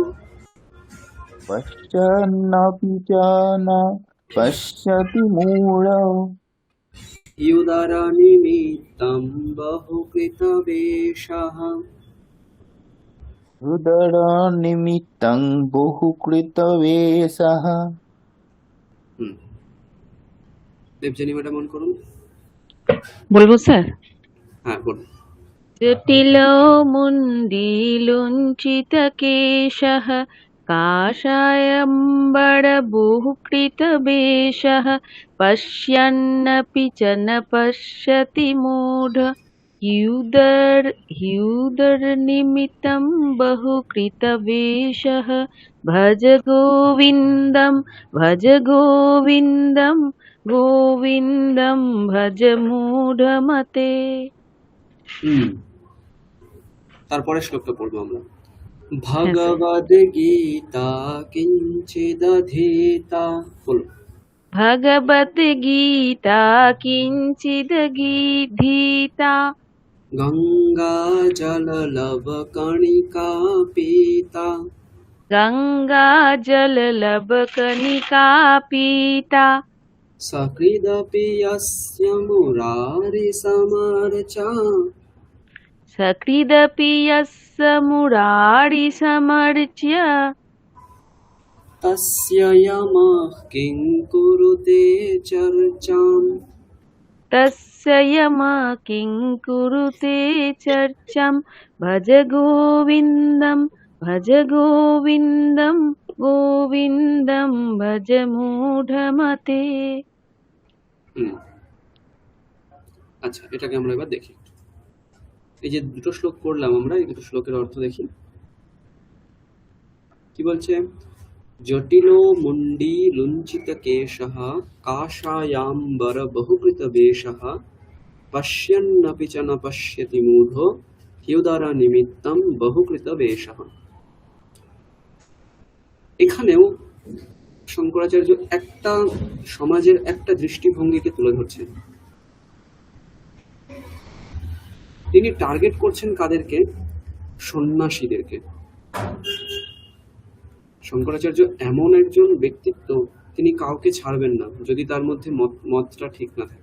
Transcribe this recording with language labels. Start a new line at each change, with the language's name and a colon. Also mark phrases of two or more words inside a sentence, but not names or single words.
Sanskrit: পশ্যন্নপি চ ন পশ্যতি মূঢ়ো উদরনিমিত্তং বহুকৃত বেশঃ। উদরনিমিত্তং বহুকৃত বেশः।
Bangla: দেবযানী ম্যাডাম অন করুন। বলবো স্যার? হ্যাঁ বলুন।
Sanskrit: জটিলো মুण्डीलुञ्चितकेशः काषायम्बरबहुकृतवेषः पश्यन्नपि च न पश्यति मूढ ह्युदरनिमित्तं बहुकृतवेषः भज गोविन्दं गोविन्दं भज मूढमते।
Bangla: তারপরে শ্লোকটা পড়বো আমরা।
Sanskrit: ভগবদ গীতা কিঞ্চিদধীতা, বলো। भगवत गीता किञ्चिदगीधीता গঙ্গা জললব কণিকা পীতা, गङ्गा जललभकणिका पीता সকৃদপি यस्य মুরারি সমর্চা, सकृदपि यस्य मुरारि समर्च्य তস্য यमः কিং কুরুতে চর্চাম, तस्य यमः किं कुरुते चर्चां भज गोविन्दं भज मूढमते।
Bangla: আচ্ছা, এটাকে আমরা এবার দেখি। এই যে দুটো শ্লোক পড়লাম আমরা, এই দুটো শ্লোকের অর্থ দেখি। কি বলছে?
Sanskrit: জটিলো মুন্ডি লুঞ্চিত কেশঃ কাষায়াম্বর বহুকৃত বেশঃ পশ্যন্নপি চ ন পশ্যতি মূঢ়ো হ্যুদর নিমিত্তম বহুকৃত বেশঃ।
Bangla: এখানেও শঙ্করাচার্য একটা সমাজের একটা দৃষ্টিভঙ্গিকে তুলে ধরছেন। তিনি টার্গেট করছেন কাদেরকে? সন্ন্যাসীদেরকে। শঙ্করাচার্য এমন একজন ব্যক্তিত্ব, তিনি কাউকে ছাড়বেন না যদি তার মধ্যে মতটা ঠিক না থাকে।